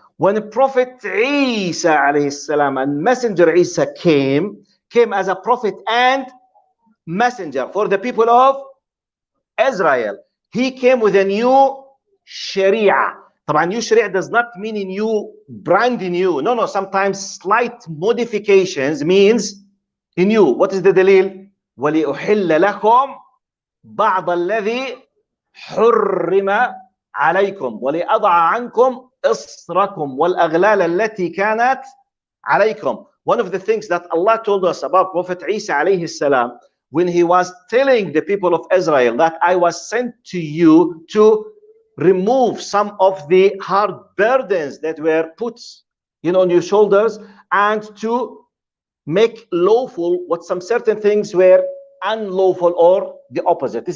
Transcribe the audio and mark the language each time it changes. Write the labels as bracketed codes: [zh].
[en] When Prophet Isa alayhi salam and Messenger Isa came as a prophet and messenger for the people of Israel. He came with a new Sharia. [ar] طبعا [en] new Sharia does not mean a new, brand new. No, sometimes slight modifications means a new. What is the dalil? [ar] وَلِأُحِلَّ لَكُمْ بَعْضَ الَّذِي حُرِّمَ عليكم ولأضع عنكم إصركم والأغلال التي كانت عليكم. [en] One of the things that Allah told us about Prophet Isa alayhi salam, when he was telling the people of Israel that I was sent to you to remove some of the hard burdens that were put on your shoulders, and to make lawful what some certain things were unlawful, or the opposite.